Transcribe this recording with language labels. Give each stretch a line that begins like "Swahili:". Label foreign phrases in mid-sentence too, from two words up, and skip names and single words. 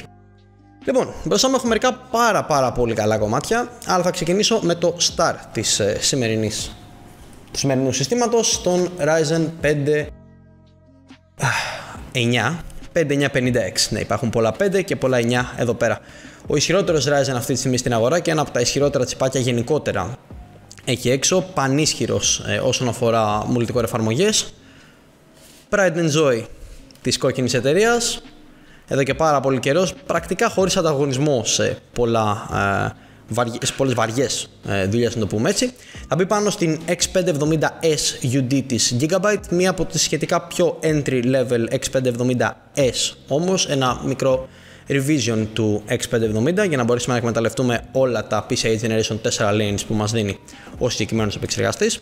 Greek: Λοιπόν, μπροστά μου έχω μερικά πάρα πολύ καλά κομμάτια, αλλά θα ξεκινήσω με το star της του σημερινού συστήματος, τον Ryzen 5950X. Ναι, υπάρχουν πολλά 5 και πολλά 9 εδώ πέρα. Ο ισχυρότερος Ryzen αυτή τη στιγμή στην αγορά και ένα από τα ισχυρότερα τσιπάκια γενικότερα εκεί έξω, πανίσχυρος όσον αφορά multicore εφαρμογές.
English: Pride and Joy
Greek: της κόκκινης εταιρείας, εδώ και πάρα πολύ καιρός, πρακτικά χωρίς ανταγωνισμό σε πολλές βαριές δουλειές, να το πούμε έτσι. Θα μπει πάνω στην X570S UD της Gigabyte, μία από τις σχετικά πιο
English: entry level
Greek: X570S, όμως ένα μικρό revision του X570 για να μπορέσουμε να εκμεταλλευτούμε όλα τα
English: PCIe Generation 4 lanes
Greek: που μας δίνει ο συγκεκριμένος επεξεργαστής.